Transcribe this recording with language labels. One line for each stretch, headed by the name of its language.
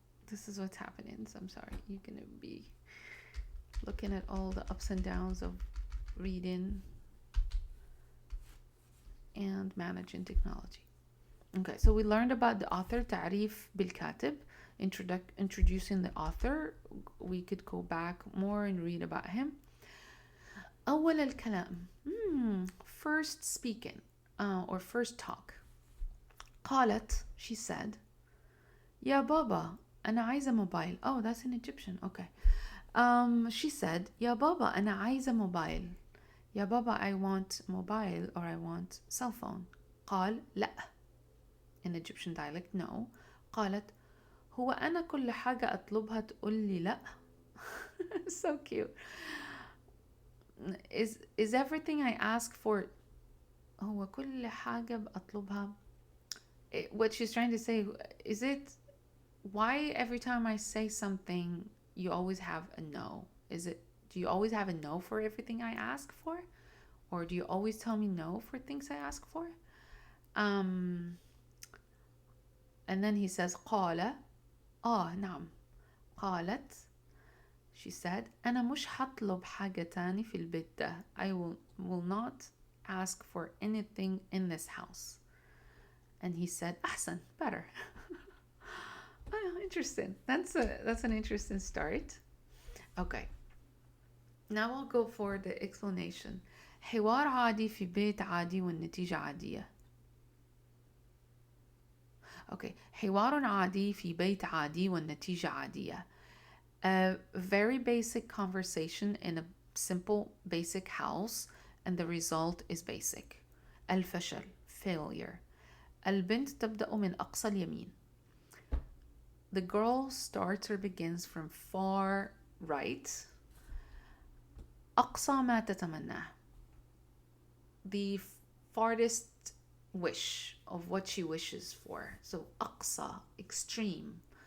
English: This is what's happening, so I'm sorry. You're gonna be looking at all the ups and downs of reading and managing technology. Okay, so we learned about the author,
Arabic: تعريف بالكاتب,
English: introducing the author. We could go back more and read about him.
Arabic: أول الكلام,
English: first speaking, or first talk.
Arabic: قالت,
English: she said,
Arabic: يا بابا أنا عايزة موبايل.
English: Oh, that's in Egyptian. Okay. She said,
Arabic: يا بابا أنا عايزة موبايل. يا بابا,
English: I want mobile, or I want cell phone.
Arabic: قال لا.
English: In Egyptian dialect, no.
Arabic: قالت هو أنا كل حاجة أطلبها تقول لي لا.
English: So cute. Is everything I ask for,
Arabic: هو كل حاجة أطلبها,
English: what she's trying to say, is it, why every time I say something you always have a no? Do you always have a no for everything I ask for? Or do you always tell me no for things I ask for? And then he says قال, نعم.
Arabic: قالت,
English: she said,
Arabic: أنا مش هطلب حاجة تاني في البيت ده.
English: I will not ask for anything in this house. And he said, أحسن, better. Oh, interesting. That's an interesting start. Okay. Now I'll go for the explanation.
Arabic: حوار عادي في بيت عادي والنتيجة عادية.
English: Okay.
Arabic: حوار عادي في بيت عادي والنتيجة عادية.
English: A very basic conversation in a simple basic house, and the result is basic.
Arabic: الفشل, failure. البنت تبدأ من أقصى اليمين.
English: The girl starts or begins from far right.
Arabic: أقصى ما تتمناه,
English: the farthest wish of what she wishes for. So أقصى, extreme.